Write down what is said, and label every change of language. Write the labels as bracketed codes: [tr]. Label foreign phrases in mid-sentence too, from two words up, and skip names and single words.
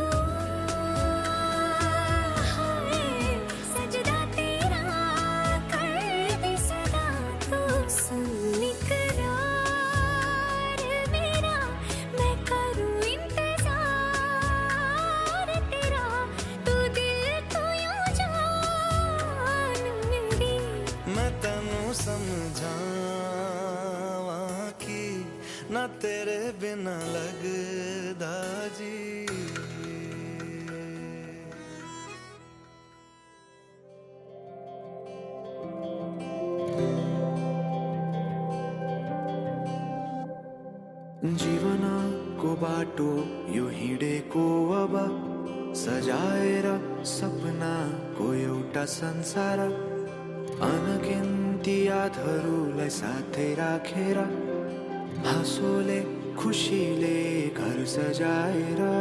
[hi] दुआ है सजदा तेरा कर दे सदा तू सुन इकरार मेरा मैं करूं इंतजार तेरा तू दिल तू यो जान मेरी [pa] ਮੈਂ ਤੈਨੂੰ ਸਮਝਾਵਾਂ ਕਿ ਨਾ ਤੇਰੇ ਬਿਨਾ ਲਗਦਾ ਜੀ [ne] जीवनको बाटो यो हिँडेको अब सजाएर सपनाको एउटा संसार अनगिन्ती यादहरूलाई साथै राखेर हाँसोले खुसीले घर सजाएर